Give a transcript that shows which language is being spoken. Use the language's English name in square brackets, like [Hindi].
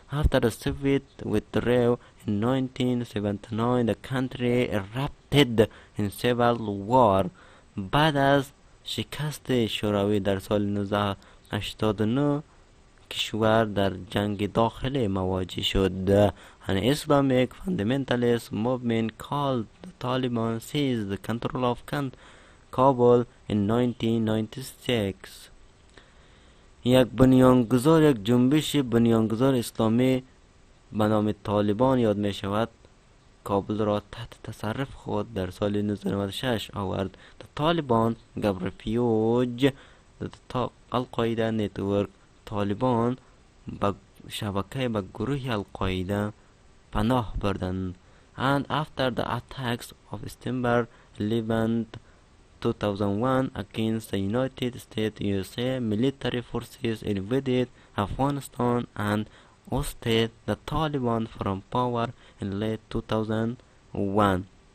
[English] After the Soviet withdrew in 1979 the country erupted in civil war. [Persian] بعد از شکست شوروی در سال 1989 کشور در جنگ داخلی مواجه شد. [English] An Islamic fundamentalist movement called the Taliban seized the control of Kabul in 1996. [Persian] یک جنبش بنیانگذار اسلامی به نام طالبان یاد می شود کابل را تحت تصرف خود در سال 1996 آورد. [English] The Taliban gave refuge the Al-Qaeda network. [Persian] طالبان به شبکه به گروه القاعده پناه بردند. [English] And after the attacks of September 11, 2001 against the United States, USA military forces invaded Afghanistan and ousted the Taliban from power in late 2001.